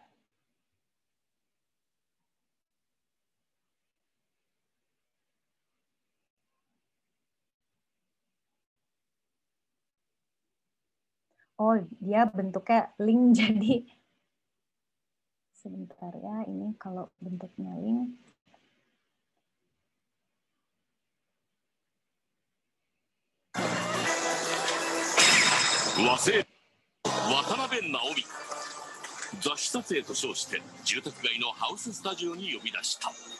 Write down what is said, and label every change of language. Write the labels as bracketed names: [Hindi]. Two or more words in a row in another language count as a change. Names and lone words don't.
[Indonesian] Oh, dia bentuknya link jadi sebentar ya, ini kalau bentuknya link. [Japanese] Watanabe Naomi 雑誌撮影と称して住宅街のハウススタジオに呼び出した。